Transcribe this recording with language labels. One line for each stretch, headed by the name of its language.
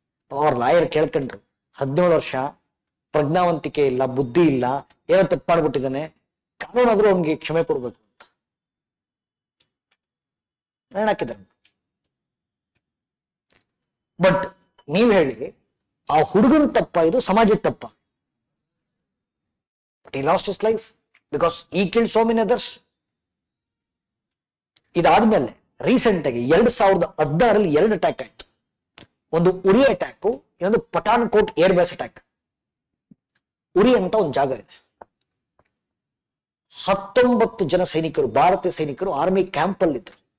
Kannada: ಅವ್ರ ಲಾಯರ್ ಕೇಳ್ಕೊಂಡ್ರು, 17 ವರ್ಷ, ಪ್ರಜ್ಞಾವಂತಿಕೆ ಇಲ್ಲ, ಬುದ್ಧಿ ಇಲ್ಲ, ಏನೋ ತಪ್ಪು ಮಾಡ್ಬಿಟ್ಟಿದ್ದಾನೆ, ಕಾನೂನಾದ್ರೂ ಅವನಿಗೆ ಕ್ಷಮೆ ಕೊಡ್ಬೇಕು ಅಂತ ಹಾಕಿದ್ದಾರೆ. ಬಟ್ ನೀವ್ ಹೇಳಿ, ಆ ಹುಡುಗನ್ ತಪ್ಪ ಇದು, ಸಮಾಜದ ತಪ್ಪ?
English: But he lost his life because he killed so many others.
Kannada: ಇದಾದ್ಮೇಲೆ ರೀಸೆಂಟ್ ಆಗಿ 2016ರಲ್ಲಿ 2 ಅಟ್ಯಾಕ್ ಆಯ್ತು. ಒಂದು ಉರಿ ಅಟ್ಯಾಕ್, ಇನ್ನೊಂದು Pathan coat air base attack. ಉರಿ ಅಂತ ಒಂದು ಜಾಗ ಇದೆ. 19 ಜನ ಸೈನಿಕರು, ಭಾರತೀಯ ಸೈನಿಕರು ಆರ್ಮಿ ಕ್ಯಾಂಪ್ ಅಲ್ಲಿದ್ದರು.